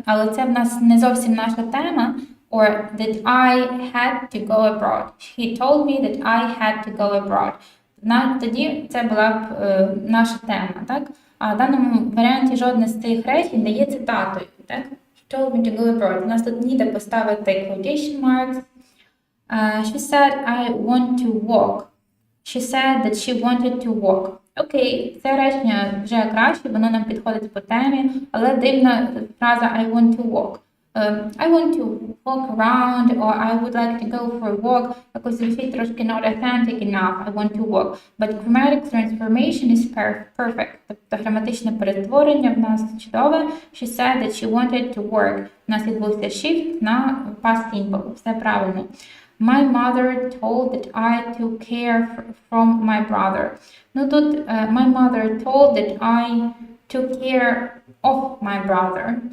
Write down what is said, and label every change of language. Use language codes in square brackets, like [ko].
[uk] Але це в нас не зовсім наша тема. [en] Or that I had to go abroad. He told me that I had to go abroad. [uk] Тоді це була б наша тема, так? А в даному варіанті жодне з цих речень не є цитатою, так? [en] He told me to go abroad. [uk] У нас тут ніде поставити [en] quotation marks. She said I want to walk. She said that she wanted to walk. [uk] Окей, це речення вже краще, воно нам підходить по темі, але дивна фраза [en] I want to walk. I want to walk around, or I would like to go for a walk, [uk] якось звучить трошки [en] not authentic enough, I want to walk. But grammatic transformation is perfect. [uk] Тобто граматичне перетворення в нас чудове. [en] She said that she wanted to work. [uk] У нас відбувся shift на past simple. Все правильно. [en] My mother told that I took care from my brother. [uk] Ну тут [en] my mother told that I took care of my brother.